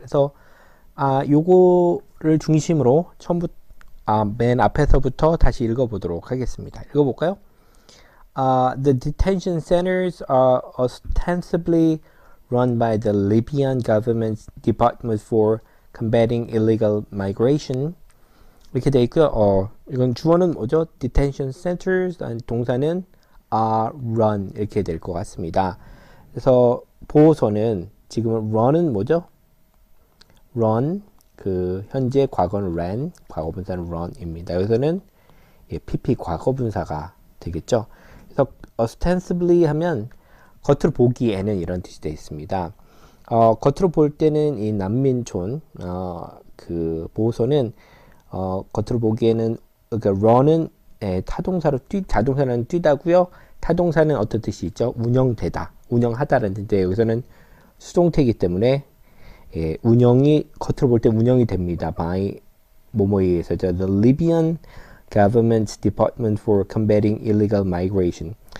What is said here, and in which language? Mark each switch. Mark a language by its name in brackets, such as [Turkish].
[Korean] 그래서 요거를 중심으로 맨 앞에서부터 다시 읽어보도록 하겠습니다. 읽어볼까요? [English] The detention centers are ostensibly run by the Libyan government's Department for Combating Illegal Migration. [Korean] 이렇게 되어 있고요. 이건 주어는 뭐죠? [English] Detention centers, [Korean] 동사는 [English] are run [Korean] 이렇게 될 것 같습니다. 그래서 보호소는 지금은 run은 뭐죠? run 그 현재 과거는 ran, 과거분사는 run입니다. 여기서는 PP 과거분사가 되겠죠. 그래서 ostensibly 하면 겉으로 보기에는 이런 뜻이 되어 있습니다. 겉으로 볼 때는 이 난민촌 그 보호소는 겉으로 보기에는 그러니까 run은 타동사로 자동사는 뛰다고요. 타동사는 어떤 뜻이 있죠? 운영되다, 운영하다라는 뜻인데 여기서는 수동태이기 때문에 운영이 겉으로 볼 때 운영이 됩니다. by 뭐뭐에 의해서죠. [English] The Libyan Government's Department for Combating Illegal Migration.